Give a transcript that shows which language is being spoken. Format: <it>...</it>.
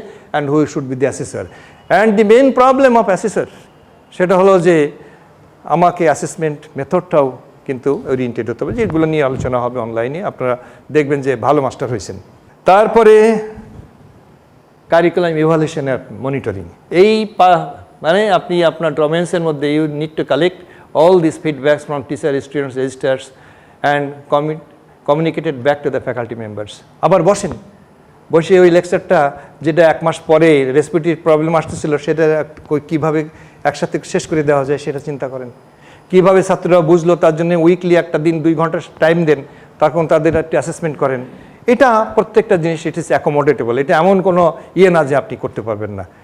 <en>And who should be the assessor?</en> <bn>And the main problem of assessor সেটা হলো যে আমাকে অ্যাসেসমেন্ট মেথডটাও কিন্তু ওরিয়েন্টেড হতে হবে, যেগুলো নিয়ে আলোচনা হবে অনলাইনে, আপনারা দেখবেন যে ভালো মাস্টার হয়েছেন। তারপরে কারিকুলাম ইভালুয়েশন অ্যান্ড মনিটরিং। এই মানে আপনি আপনার ডোমেন্সের মধ্যে</bn> <en>You need to collect all these feedbacks from teacher, students, registers and communicated back to the faculty members.</en> <bn>আবার বসে ওই লেকচারটা যেটা 1 মাস পরে রেসপিরেটরি প্রবলেম আসতেছিল সেটা কীভাবে একসাথে শেষ করে দেওয়া যায় সেটা চিন্তা করেন। কীভাবে ছাত্ররা বুঝলো তার জন্য উইকলি একটা দিন 2 ঘন্টা টাইম দেন, তখন তাদের একটা অ্যাসেসমেন্ট করেন। এটা প্রত্যেকটা জিনিস</bn> <en>It is accommodatable.</en> <bn>এটা এমন কোনো না যে আপনি করতে পারবেন না।</bn>